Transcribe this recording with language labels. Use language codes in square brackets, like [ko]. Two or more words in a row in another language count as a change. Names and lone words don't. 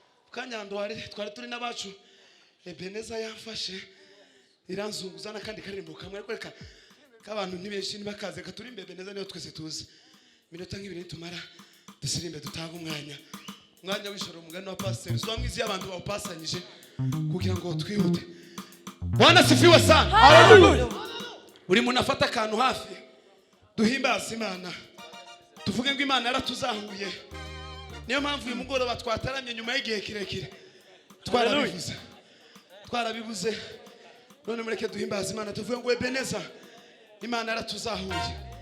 [rw] Kanyandwari, twari turi n'abacu. Ebeneza yamfashe, iranzunguza n'akandi karirimbo kamwe, ariko reka k'abantu ni benshi ntibakaze, reka turirimbe Ebeneza niyo twese tuzi. Iminota nk'ibiri nitumara, dusirimbe dutange umwanya. Umwanya w'ijoro, umugani wa pasiteri, uzi wa mwizi y'abantu bawupasanyije, kugira ngo twihute. [sw] Bwana asifiwe sana. [rw] Hallelujah. Buri muntu afata akantu hafi, duhimbaze Imana. Tuvuge ngo Imana yaratuzahuye. Niyo mpamvu uyu mugoroba twataramye nyuma y'igihe kirekire. Twarabivuze. Twarabibuze. None mureke duhimbaze Imana. Tuvuge ngo Ebeneza, Imana yaratuzahuye.